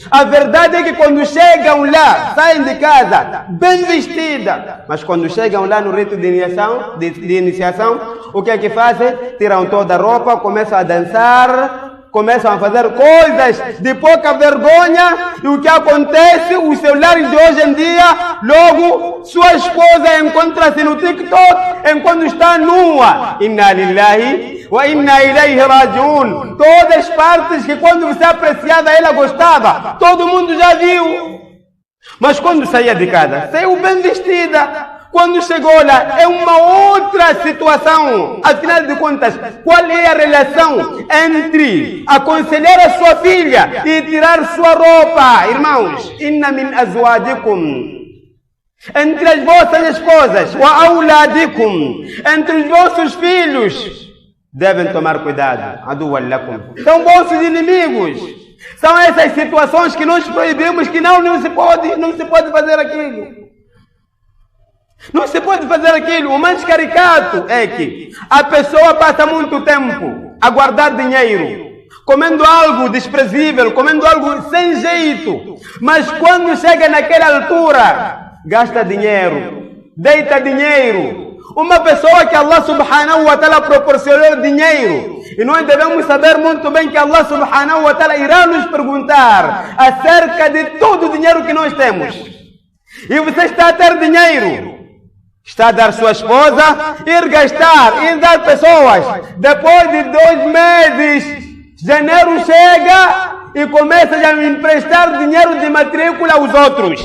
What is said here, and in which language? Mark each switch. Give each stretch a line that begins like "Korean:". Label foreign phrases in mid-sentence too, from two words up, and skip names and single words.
Portuguese: A verdade é que quando chegam lá, saem de casa bem vestidas, mas quando chegam lá no rito de iniciação, o que é que fazem? Tiram toda a roupa, começam a dançar, começam a fazer coisas de pouca vergonha, e o que acontece? Os celulares de hoje em dia, logo sua esposa encontra-se no TikTok enquanto está nua.
Arabic: إنا لله وإنا إليه راجعون.
Portuguese: Todas as partes que quando você apreciava ela gostava, todo mundo já viu. Mas quando saía de casa, saiu bem vestida. Quando chegou lá, é uma outra situação. Afinal de contas, qual é a relação entre aconselhar a sua filha e tirar sua roupa? Irmãos,
Arabic: إن من أزواجكم,
Portuguese: entre as vossas esposas,
Arabic: وأولادكم,
Portuguese: entre os vossos filhos, devem tomar cuidado.
Arabic: عدوا لكم,
Portuguese: são vossos inimigos. São essas situações que nós proibimos, que não se pode fazer aquilo. Não se pode fazer aquilo. O mais caricato é que a pessoa passa muito tempo a guardar dinheiro, comendo algo desprezível, comendo algo sem jeito, mas quando chega naquela altura, gasta dinheiro, deita dinheiro. Uma pessoa que
Arabic: الله سبحانه وتعالى
Portuguese: proporcionou dinheiro, e nós devemos saber muito bem que
Arabic: الله سبحانه وتعالى
Portuguese: irá nos perguntar acerca de todo o dinheiro que nós temos. E você está a ter dinheiro, está a dar sua esposa, ir gastar, ir dar pessoas. Depois de 2 meses, janeiro chega e começa a emprestar dinheiro de matrícula aos outros.